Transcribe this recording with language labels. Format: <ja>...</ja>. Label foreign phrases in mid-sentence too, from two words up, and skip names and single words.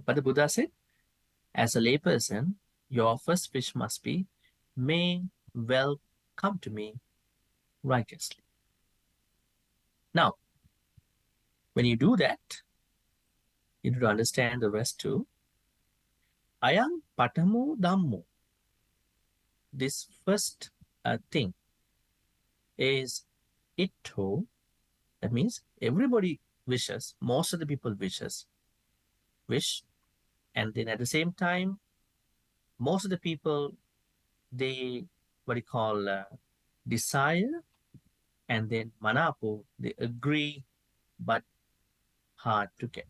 <en>But the Buddha said, as a layperson, your first wish must be, may wealth come to me righteously. Now, when you do that, you need to understand the rest too.</en> <pi>Ayam patamo dhammo.</pi> <en>This first thing, is Itto. That means everybody wishes, most of the people wish, and then at the same time, most of the people, they, what you call, desire, and then Manapo, they agree, but hard to get.</en>